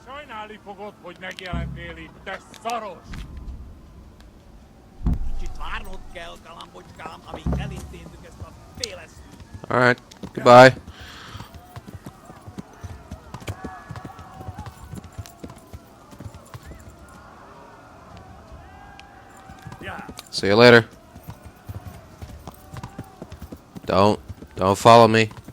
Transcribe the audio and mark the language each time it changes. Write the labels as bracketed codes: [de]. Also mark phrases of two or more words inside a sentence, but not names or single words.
[hu] Náli fogod, hogy megjelentél itt, te szaros! Kicsit várnod kell, galambocskám, amíg elintézzük ezt a félesztőt. [en] Alright, goodbye. See you later. Don't follow me.